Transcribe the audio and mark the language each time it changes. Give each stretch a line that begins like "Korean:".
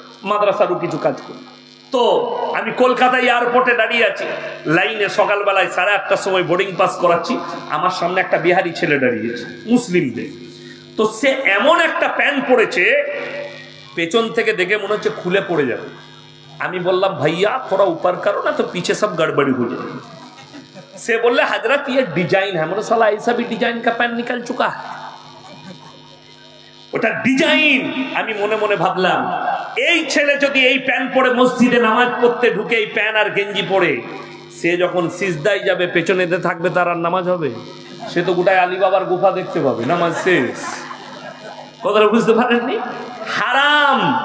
Bangla: মাদ্রাসারও কিছু কাজ করি। তো আমি কলকাতা এয়ারপোর্টে দাঁড়িয়ে আছি লাইনে, সকালবেলায় 8:30টার সময় বোর্ডিং পাস করাচ্ছি। আমার সামনে একটা বিহারি ছেলে দাঁড়িয়েছে, মুসলিমদের। তো সে এমন একটা প্যান্ট পরেছে, পেছন থেকে দেখে মনে হচ্ছে খুলে পড়ে যাবে। আমি বললাম ভাইয়া
Hindi: थोड़ा ऊपर करो ना तो पीछे सब गड़बड़ी हो जाएगी। से बोले हजरत ये डिजाइन है। मतलब साला ऐसा भी डिजाइन का पैंट निकल चुका है।
Bangla: ওটা ডিজাইন। আমি মনে মনে ভাবলাম, এই ছেলে যদি এই প্যান্ট পরে মসজিদে নামাজ পড়তে ঢুকে, এই প্যান্ট আর গেঞ্জি পরে, সে যখন সিজদায় যাবে পেছনেতে থাকবে, তার আর নামাজ হবে? সে তো গোটায় আলী বাবার গুফা দেখতে পাবে, নামাজ শেষ। কথাটা বুঝতে পারেননি? হারাম।